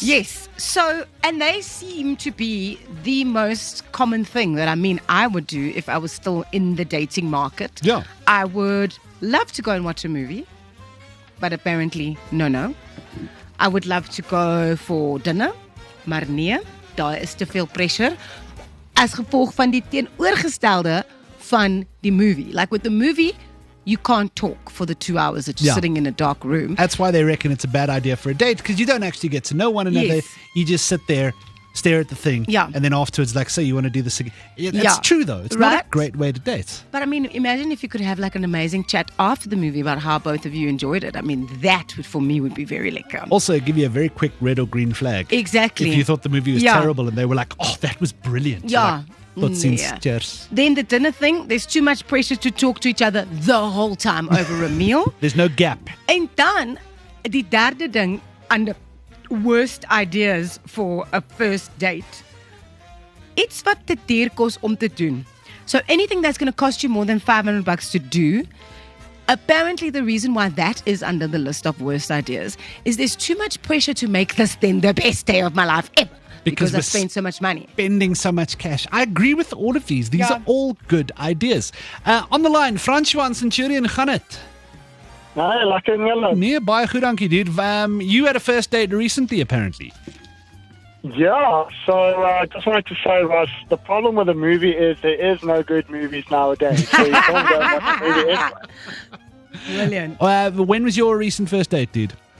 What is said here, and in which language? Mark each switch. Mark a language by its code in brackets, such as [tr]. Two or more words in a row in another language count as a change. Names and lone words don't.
[en] Yes. So, and they seem to be the most common thing that I would do if I was still in the dating market. Yeah. I would love to go and watch a movie, but apparently, no. I would love to go for dinner, [af] maar nee, daar is te veel pressure as gevolg van die teenoorgestelde van die movie. [en] Like with the movie, you can't talk for the 2 hours that you're sitting in a dark room. That's why they reckon it's a bad idea for a date, because you don't actually get to know one another. Yes. You just sit there, stare at the thing, and then afterwards, like, so you want to do this again. It's true, though. It's not a great way to date. But I mean, imagine if you could have like an amazing chat after the movie about how both of you enjoyed it. I mean, that would, for me, would be very lekker. Also, give you a very quick red or green flag. Exactly. If you thought the movie was terrible and they were like, oh, that was brilliant. Yeah. Then the dinner thing, there's too much pressure to talk to each other the whole time over a meal. There's no gap. [af] En dan, die derde ding aan [en] the worst ideas for a first date. [af] Iets wat te duur kos om te doen. [en] So anything that's going to cost you more than $500 to do, apparently the reason why that is under the list of worst ideas is there's too much pressure to make this then the best day of my life ever. Because I've spent so much money. Spending so much cash. I agree with all of these. These are all good ideas. On the line, Francois and Centurion, [af] gaan het? Nee, lekker en julle. Nee, baie goed, dankie, dude. [en] You had a first date recently, apparently. Yeah, so I just wanted to say, Russ, the problem with a movie is there is no good movies nowadays. So you can't go and watch a movie anyway. Brilliant. When was your recent first date, dude?